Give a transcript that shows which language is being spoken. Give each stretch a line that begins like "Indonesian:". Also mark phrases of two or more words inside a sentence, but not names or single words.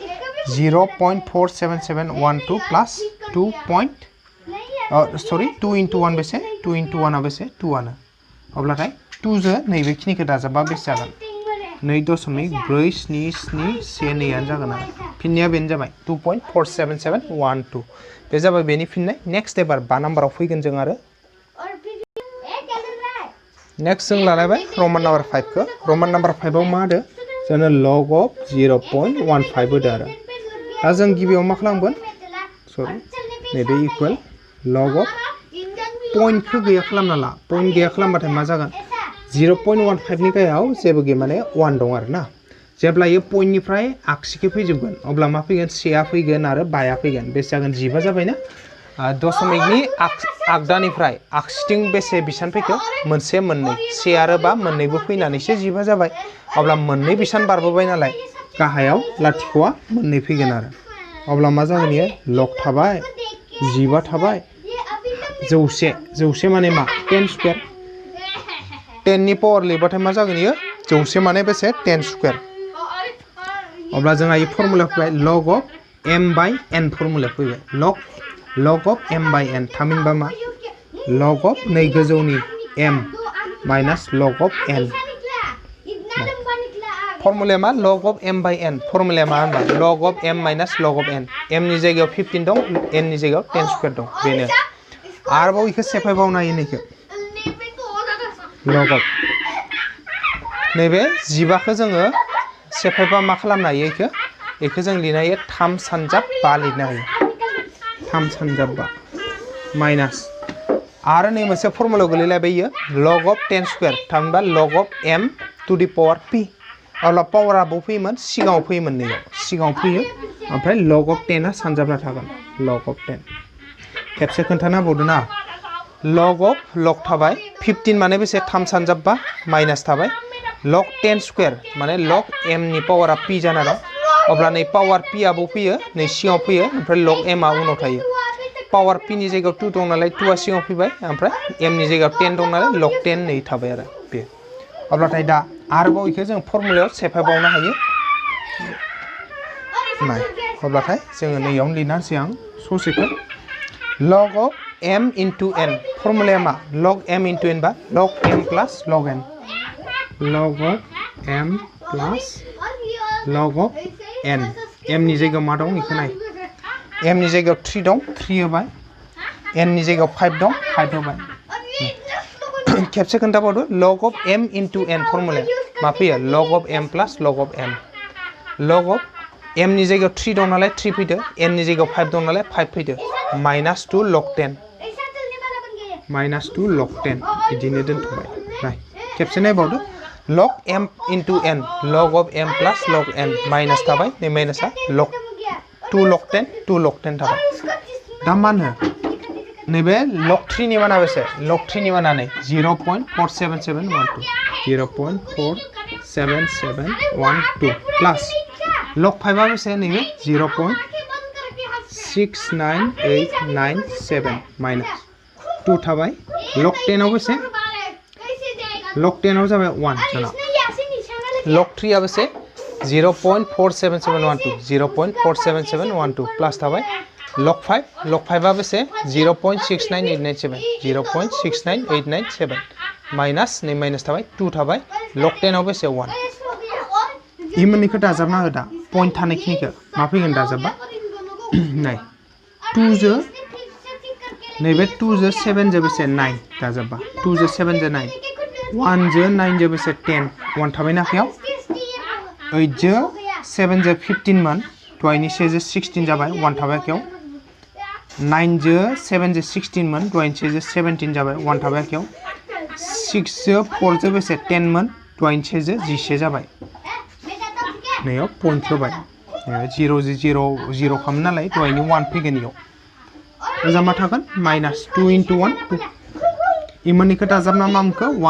Bodo: 0.47712 प्लस
English: 2 into 1
Bodo: बेसे
English: 2 into 1
Bodo: आ बेसे 2 आनो अब्लाथाय 2 जो नैबे खिनिखौ दाजाबा बेसे जागोन 2.47712 आनो जागोन आरो फिननाया बेनो जाबाय 2.47712 बे जाबाय बेनि फिननाय नेक्स्ट एबार 5 नाम्बाराव फैगोन जों आरो
English: next
Bodo: जों लालायबाय
English: Roman number
Bodo: 5 खौ
English: Roman number
Bodo: 5 आव मा होदो जोंनो
English: log of 0.15
Bodo: होदो आरो दा जों गिबियाव मा खालामगोन सरि नैबे इकुवेल log of पॉइंटखौ गैया खालामना ला पॉइंट गैया खालामबाथाय मा जागोन 0.15 नि गायाव जेबो गैया माने 1 दं आरो ना जेब्ला ये पॉइंटनिफ्राय आगसिखै फैजोबगोन अब्ला मा फैगोन 1 आ फैगोन आरो 5 आ फैगोन बेसे जागोन 15 जाबाय ना दशमिकनि आगदानिफ्राय आगसिथिं बेसे बिसान फैखो मोनसे मोननै 1 आरो 5 मोननैबो फैनानैसो 15 जाबाय अब्ला मोननै बिसान बारबोबाय नालाय गाहायाव लाथिख'आ मोननै फैगोन आरो अब्ला मा जागोन इयो log थाबाय 15 थाबाय 100 माने मा 10 स्क्वायर 10 नि पावार लिरबाथाय मा जागोन इयो 100 माने बेसे 10 स्क्वायर अब्ला जोंहा ये फर्मुला फैबाय
English: log of m by n
Bodo: फर्मुला फैबाय
English: log of m by n
Bodo: थामहिनबा मा log of नै गोजौनि
English: m minus log of n
Bodo: फर्मुलाया मा
English: log of m by n
Bodo: फर्मुलाया मा होनबा
English: log of m minus log of n
Bodo: m नि जायगायाव 15 दं n नि जायगायाव 10 स्क्वायर दं बेनो आरोबाव इखो सेफायबावनो हायो नैखो
English: log of
Bodo: नैबे 15खौ जोङो सेफायबा मा खालामनो हायो इखो जों लिरनो हायो 3 सानजाब 5 लिरनो हायो 3 सानजाब 5 माइनास आरो नै मोनसे फर्मुलायाव गोलैलायबाय इयो
English: log of 10
Bodo: स्क्वायर थामहिनबा
English: log of m to the power p
Bodo: अब्ला पावारा बो फैयोमोन सिगाङाव फैयोमोन नैयाव सिगाङाव फैयो ओमफ्राय
English: log of 10
Bodo: आ सानजाबना थागोन log of 10 खेबसे खोन्थाना होबावदो ना log of log थाबाय 15 माने बेसे 3 सानजाब 5 माइनास थाबाय log 10 स्क्वायर माने log m नि पावारा p जाना दं अब्ला नै पावार p आबो फैयो नै सिगाङाव फैयो ओमफ्राय log m आ उनाव थायो पावार p नि जायगायाव 2 दं नालाय 2 आ सिगाङाव फैबाय ओमफ्राय m नि जायगायाव 10 दं नालाय log 10 नै थाबाय आरो बे अब्लाथाय दा आरोबाव इखो जों फर्मुलायाव सेफायबावनो हायो नाय अब्लाथाय जोङो नैयाव लिरनानैसै आं ससेखौ
English: log of m into n
Bodo: फर्मुलाया मा
English: log m into n बा log m plus log n log of m plus log of n
Bodo: m नि जायगायाव मा दं इखौ नाय m नि जायगायाव 3 दं 3 होबाय n नि जायगायाव 5 दं 5 होबाय खेबसे खोन्थाबावदो
English: log of m into n
Bodo: फर्मुलाया मा फैयो
English: log of m plus log of n log of m
Bodo: नि जायगायाव 3 दं नालाय 3 फैदो n नि जायगायाव 5 दं नालाय 5 फैदो माइनास 2 log 10 माइनास 2 log 10 बिदिनो दोनथ'बाय नाय खेबसे नायबावदो
English: log m into n log of m plus log n
Bodo: माइनास थाबाय नै माइनासआ log 2 log 10 2 log 10 थाबाय दा मा होनो नैबे log 3 नि माना बेसे log 3 नि माना नै 0.47712 0.47712 प्लस log 5 आ बेसे नैबे 0.69897 माइनास 2 थाबाय
English: log 10
Bodo: आव बेसे log 10 आव जाबाय 1 जाना log 3 आ बेसे 0.47712 0.47712 प्लस थाबाय log 5 आ बेसे 0.69897 0.69897 माइनास नै माइनास थाबाय 2 थाबाय log 10 आव बेसे 1 इ मोननैखौ दाजाबना हो दा पॉइंट थानायखिनिखौ मा फैगोन दाजाबबा नाय 2 जो नैबे 2 जो 7 जो बेसे 9 दाजाबबा 2 जो 7 जो 9 1 जो 9 जो बेसे 10 1 थाबाय ना आखायाव 8 जो 7 जो 15 मोन दहायनि 6 जो 16 जाबाय 1 थाबाय आखायाव 9 जो 7 जो 16 मोन दहायनि 6 जो 17 जाबाय 1 थाबाय आखायाव 6 जो 4 जो बेसे 10 मोन दहायनि 6 जो 11 जाबाय नैयाव पॉइंट होबाय 0 0 0 खालामो नालाय दहायनि 1 फैगोन इयाव ओजा मा थागोन माइनास 2 into 1 2 इ मोननैखौ दाजाबना मा मोनखो